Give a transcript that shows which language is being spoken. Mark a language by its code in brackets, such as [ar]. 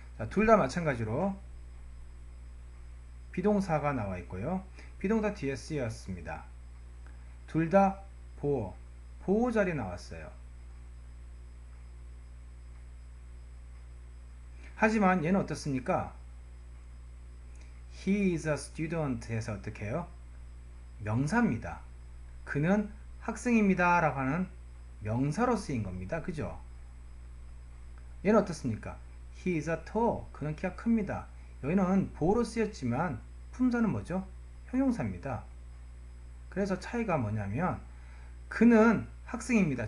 [ko] 둘 다 마찬가지로 비동사가 나와 있고요. 비동사 뒤에 쓰였습니다. 둘 다 보호 자리에 나왔어요. 하지만 얘는 어떻습니까? [en] He is a student [ko] 해서 어떻게 해요? 명사입니다. 그는 학생입니다 라고 하는 명사로 쓰인 겁니다. 그죠? 얘는 어떻습니까? [en] He is a tall. [ko] 그는 키가 큽니다. 여기는 보어로 쓰였지만 품사는 뭐죠? 형용사입니다. 그래서 차이가 뭐냐면 그는 학생입니다.